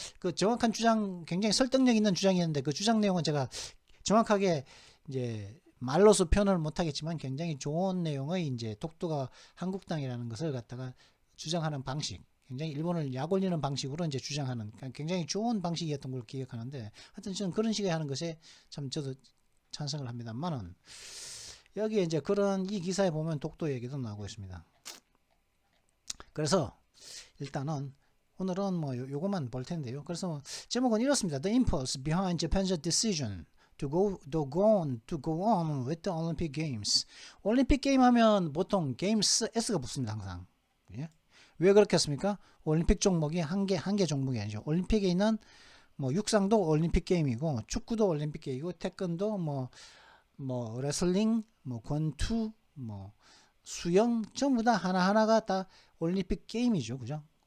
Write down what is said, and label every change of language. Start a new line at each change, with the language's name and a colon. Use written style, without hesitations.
Korean: 그 정확한 주장 굉장히 설득력 있는 주장이었는데 그 주장 내용은 제가 정확하게 이제 말로서 표현을 못하겠지만 굉장히 좋은 내용의 이제 독도가 한국당이라는 것을 갖다가 주장하는 방식, 굉장히 일본을 약올리는 방식으로 이제 주장하는 굉장히 좋은 방식이었던 걸 기억하는데 하여튼 저는 그런 식의 하는 것에 참 저도 찬성을 합니다만은 여기에 이제 그런 이 기사에 보면 독도 얘기도 나오고 있습니다. 그래서 일단은 오늘은 뭐 요것만 볼 텐데요. 그래서 제목은 이렇습니다.
English: The impulse behind Japan's decision to go on with the Olympic Games.
Korean: 올림픽 게임 하면 보통 Games S가 붙습니다. 항상. 예? 왜 그렇겠습니까? 올림픽 종목이 한 개 종목이 아니죠. 올림픽에 있는 뭐 육상도 올림픽 게임이고 축구도 올림픽 게임이고 태권도 뭐 레슬링, 뭐 권투, 뭐 수영 전부 다 하나하나가 다 올림픽 게임이죠. 그죠?